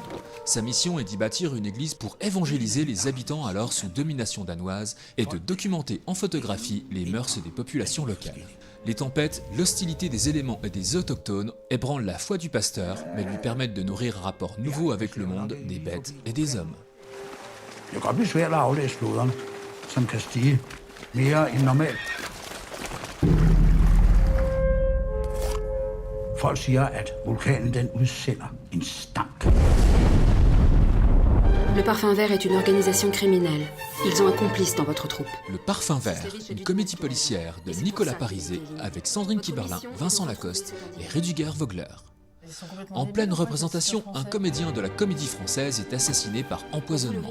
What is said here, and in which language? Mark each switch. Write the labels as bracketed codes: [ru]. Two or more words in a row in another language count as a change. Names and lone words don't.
[fr] Sa mission est d'y bâtir une église pour évangéliser les habitants alors sous domination danoise et de documenter en photographie les mœurs des populations locales. Les tempêtes, l'hostilité des éléments et des autochtones ébranlent la foi du pasteur, mais lui permettent de nourrir un rapport nouveau avec le monde, des bêtes et des hommes. [da] Det kan godt blive svært at aflæse floderne, som kan stige mere end normalt. Folk siger, at vulkanen den udsender en stank. [fr] Le Parfum Vert est une organisation criminelle. Ils ont un complice dans votre troupe. Le Parfum Vert, une comédie policière de Nicolas Parizet avec Sandrine Kiberlin, Vincent Lacoste et Rudiger Vogler. En pleine représentation, un comédien de la Comédie Française est assassiné par empoisonnement.